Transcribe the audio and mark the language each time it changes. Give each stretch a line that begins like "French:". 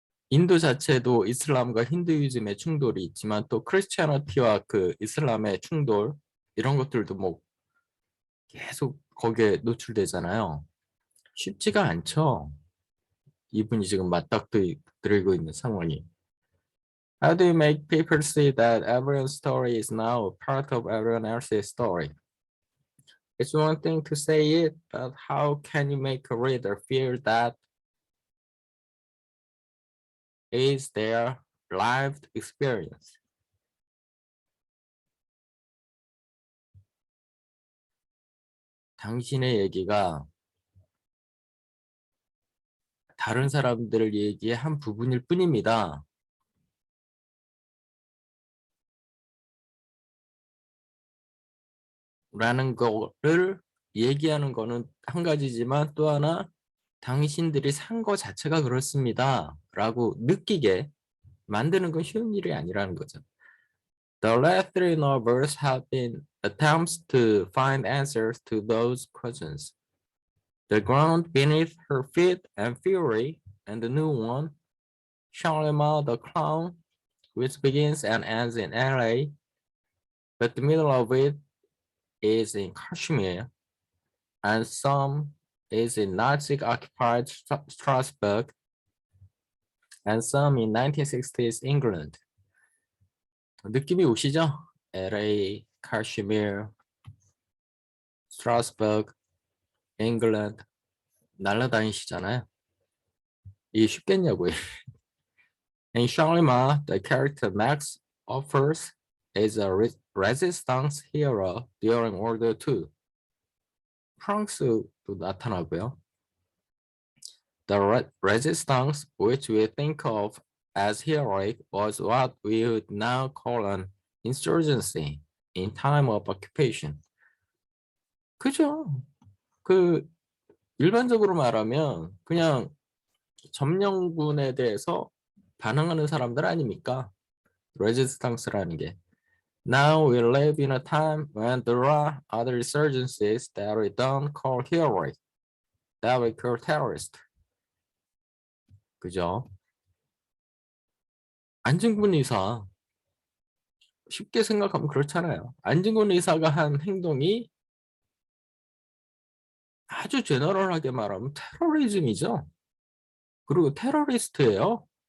Korean: 인도 자체도 이슬람과 힌두이즘의 충돌이 있지만 또 크리스티아니티와 그 이슬람의 충돌 이런 것들도 뭐 계속 거기에 노출되잖아요. 쉽지가 않죠. 이분이 지금 맞닥뜨리고 있는 상황이.
English: How do you make people see that everyone's story is now a part of everyone else's story? It's one thing to say it, but how can you make a reader feel that is their lived experience?
Korean: 당신의 얘기가 다른 사람들을 얘기의 한 부분일 뿐입니다. 라는 거를 얘기하는 거는 한 가지지만 또 하나 당신들이 산 거 자체가 그렇습니다. 라고 느끼게 만드는 건 쉬운 일이 아니라는 거죠.
English: The last three novels have been attempts to find answers to those questions. The Ground Beneath Her Feet and Fury, and the new one, Charlemagne the Clown, which begins and ends in LA, but the middle of it is in Kashmir, and some is in Nazi-occupied Strasbourg, and some in 1960s England.
Korean: 느낌이 오시죠? LA, 카시미르, 스트라스버그, 잉글랜드 날라다니시잖아요. 이게 쉽겠냐고요.
English: In Charlemagne, the character Max offers is a resistance hero during World War II.
Korean: 프랑스도 나타나고요.
English: The resistance, which we think of as heroic, was what we would now call an insurgency in time of occupation.
Korean: 그죠? 그 일반적으로 말하면 그냥 점령군에 대해서 반항하는 사람들 아닙니까? 레지스탕스라는 게.
English: Now we live in a time when there are other insurgencies that we don't call heroic, that we call terrorist.
Korean: 그죠? 안중근 의사 쉽게 생각하면 그렇잖아요. 안중근 의사가 한 행동이 아주 제너럴하게 말하면 테러리즘이죠. 그리고 테러리스트예요.